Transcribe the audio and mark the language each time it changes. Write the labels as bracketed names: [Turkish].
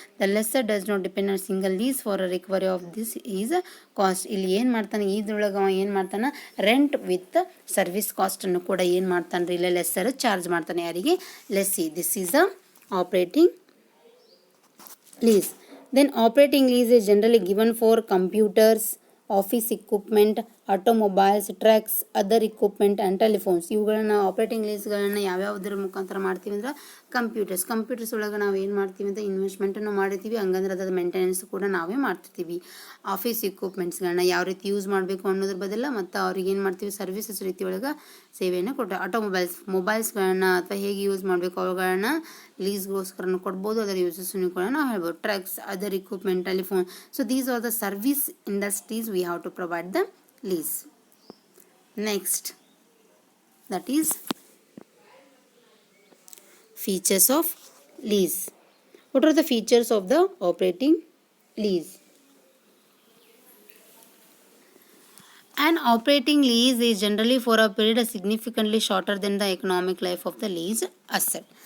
[English] The lessor does not depend on single lease for a recovery of this is cost. [Kannada] ಇಲ್ಲಿ ಏನು ಮಾಡ್ತಾನೆ, ಇದ್ರೊಳಗೆ ಅವ ಏನು ಮಾಡ್ತಾನೆ, ರೆಂಟ್ ವಿತ್ ಸರ್ವಿಸ್ ಕಾಸ್ಟನ್ನು ಕೂಡ ಏನು ಮಾಡ್ತಾನೆ ರೀ, ಇಲ್ಲ ಲೆಸ್ಸರ್ ಚಾರ್ಜ್ ಮಾಡ್ತಾನೆ ಯಾರಿಗೆ, lessee. [English] This is a operating lease. Then operating lease is generally given for computers, office equipment, automobiles, trucks, other equipment and telephones. [Kannada] ಇವುಗಳನ್ನ ಆಪರೇಟಿಂಗ್ ಲೀಸ್ಗಳನ್ನ ಯಾವ್ಯಾವುದ್ರ ಮುಖಾಂತರ ಮಾಡ್ತೀವಿ ಅಂದ್ರೆ ಕಂಪ್ಯೂಟರ್ಸ್ ಒಳಗೆ ನಾವು ಏನು ಮಾಡ್ತೀವಿ ಅಂತ ಇನ್ವೆಸ್ಟ್ಮೆಂಟನ್ನು ಮಾಡಿರ್ತೀವಿ, ಹಂಗಂದ್ರೆ ಅದ್ರ ಮೇಂಟೆನೆನ್ಸ್ ಕೂಡ ನಾವೇ ಮಾಡ್ತಿರ್ತೀವಿ. ಆಫೀಸ್ ಇಕ್ವಿಪ್ಮೆಂಟ್ಸ್ಗಳನ್ನ ಯಾವ ರೀತಿ ಯೂಸ್ ಮಾಡಬೇಕು ಅನ್ನೋದ್ರ ಬದಲ ಮತ್ತು ಅವ್ರಿಗೆ ಏನು ಮಾಡ್ತೀವಿ, ಸರ್ವಿಸಸ್ ರೀತಿ ಒಳಗೆ ಸೇವೆಯನ್ನು ಕೊಟ್ಟು ಮೊಬೈಲ್ಸ್ಗಳನ್ನ ಅಥವಾ ಹೇಗೆ ಯೂಸ್ ಮಾಡಬೇಕು ಅವುಗಳನ್ನ ಲೀಸ್ಗೋಸ್ಕರನೂ ಕೊಡ್ಬೋದು, ಅದರ ಯೂಸಸ್ಸನ್ನು ಕೂಡ ನಾವು ಹೇಳ್ಬೋದು. [English] Trucks, other equipment, telephone. So these are the service industries we have to provide the lease. Next, that is features of lease. What are the features of the operating lease? An operating lease is generally for a period significantly shorter than the economic life of the lease asset.